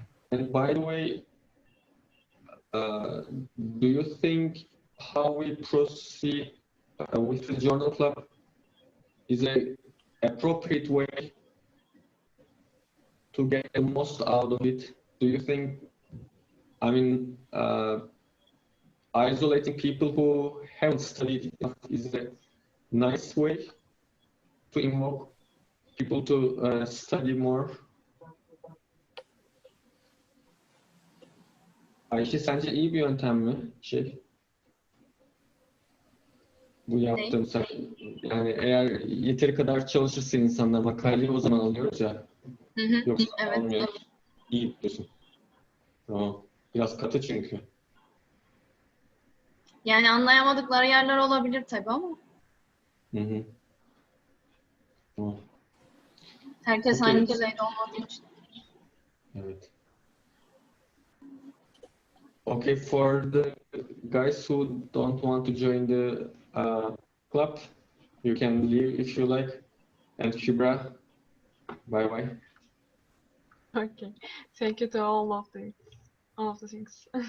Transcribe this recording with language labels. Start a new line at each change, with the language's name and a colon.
English: And by the way, do you think how we proceed with the journal club is a appropriate way to get the most out of it? Do you think, I mean, isolating people who haven't studied enough is a nice way to invoke people to study more?
Turkish: Ayşe, sence iyi bir yöntem mi? Bu yaptığım sen, yani eğer yeteri kadar çalışırsa insanlar makaleyi o zaman alıyoruz ya. Yoksa Evet. almıyor. İyi diyorsun. Tamam. Biraz katı çünkü. Yani anlayamadıkları yerler olabilir tabii ama Hı. Tamam. herkes
English: Okay.
Turkish: aynı düzeyde olmadığı için. Evet.
English: Okay, for the guys who don't want to join the club, you can leave if you like. And Kübra, bye bye. Okay. Thank you to all of the things.